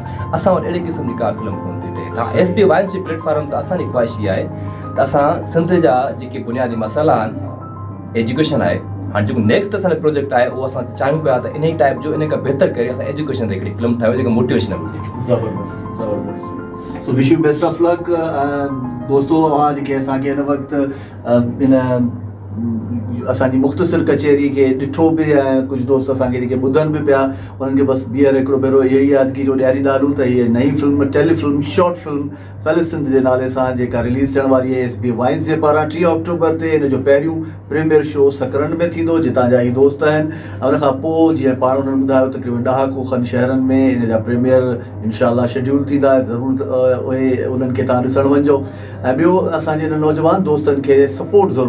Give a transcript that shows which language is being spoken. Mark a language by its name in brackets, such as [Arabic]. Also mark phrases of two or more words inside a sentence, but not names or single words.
[Sindhi] असां वटि अहिड़े क़िस्म जी का फिल्म कोन थी थिए। तव्हां SBA वाइन्स जे प्लेटफॉर्म ते असांजी ख़्वाहिश इहा आहे त असां सिंध जा जेके बुनियादी मसाइला आहिनि, एजुकेशन आहे, हाणे जेको नेक्स्ट असांजो प्रोजेक्ट आहे उहो असां चाहियूं पिया त इन ई टाइप जो, इन खां बहितर करे असां एजुकेशन ते हिकिड़ी फिल्म ठाहियूं जेका मोटिवेशनल हुजे। ज़बरदस्त, ज़बरदस्त। [English] so wish you best of luck दोस्तो। [Sindhi] अवां जेके असांखे हिन वक़्तु इन असांजी मुख़्तसिर कचहरी खे ॾिठो बि ऐं कुझु दोस्त असांखे जेके ॿुधनि बि पिया, उन्हनि खे बसि ॿीहर हिकिड़ो भेरो इहो ई यादगिरी ॾियारींदा हलूं त हीअ नई फिल्म, टेलीफिल्म, [English] short film [Sindhi] फल सिंध जे नाले सां जेका रिलीज़ थियण वारी आहे SBA वाइन्स जे पारां 3 अक्टूबर ते, हिन जो पहिरियों [English] premiere show [Sindhi] सकरन में थींदो जितां जा ई दोस्त आहिनि। ऐं उनखां पोइ जीअं पाण उन्हनि ॿुधायो तक़रीबन 10 खनि शहरनि में हिन जा प्रीमियर इंशाअल्लाह शेड्यूल थींदा। ज़रूरु उहे उन्हनि खे तव्हां ॾिसणु वञिजो। ऐं ॿियो असांजे हिन नौजवान दोस्तनि खे सपोर्ट ज़रूरु कयो।